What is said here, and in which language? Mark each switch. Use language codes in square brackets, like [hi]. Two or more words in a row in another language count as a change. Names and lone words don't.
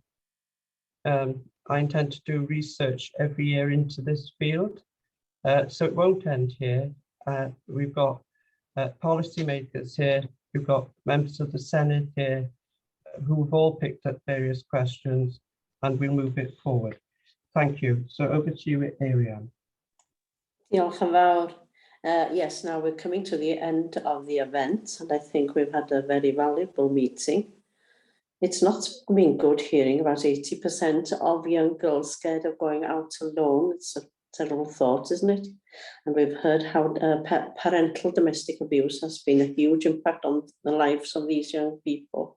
[en] I intend to do research every year into this field, so it won't end here. We've got policymakers here, we've got members of the Senate here who've all picked up various questions, and we'll move it forward. Thank you. So over to you, Ariane. [cy] Diolch yn fawr. [en] Yes, now we're coming to the end of the event, and I think we've had a very valuable meeting. It's not been good hearing about 80% of young girls scared of going out alone. It's a terrible thought, isn't it? And we've heard how parental domestic abuse has been a huge impact on the lives of these young people.